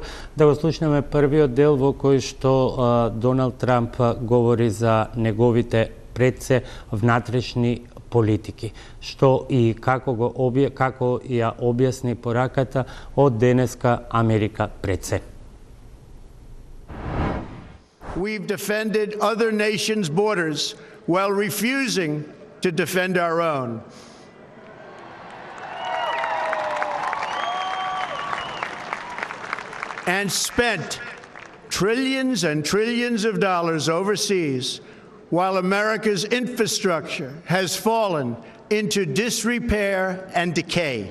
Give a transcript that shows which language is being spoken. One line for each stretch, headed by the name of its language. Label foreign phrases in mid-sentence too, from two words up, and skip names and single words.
Macedonian: Да го слушнеме првиот дел во кој што Доналд Трамп говори за неговите предсе внатрешни политики, што и како ја објасни пораката од денеска Америка предсе.
English: We've defended other nations' borders while refusing to defend our own. And spent trillions and trillions of dollars overseas while America's infrastructure has fallen into disrepair and decay.